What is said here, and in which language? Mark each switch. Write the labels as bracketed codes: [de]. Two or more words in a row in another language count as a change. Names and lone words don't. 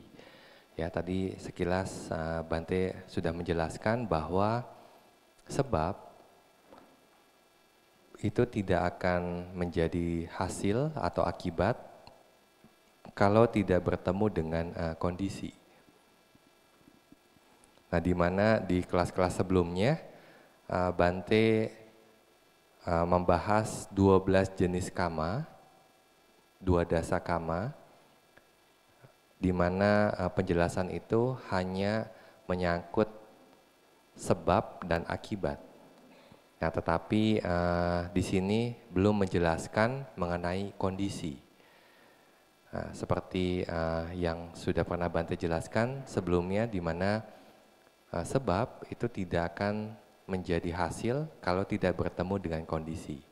[id] Ya, tadi sekilas Bante sudah menjelaskan bahwa sebab itu tidak akan menjadi hasil atau akibat kalau tidak bertemu dengan kondisi. Nah, di mana di kelas-kelas sebelumnya Bante membahas 12 jenis kama, 2 dasa kama, di mana penjelasan itu hanya menyangkut sebab dan akibat. Nah, tetapi di sini belum menjelaskan mengenai kondisi. Seperti yang sudah pernah Bante jelaskan sebelumnya, di mana sebab itu tidak akan menjadi hasil kalau tidak bertemu dengan kondisi.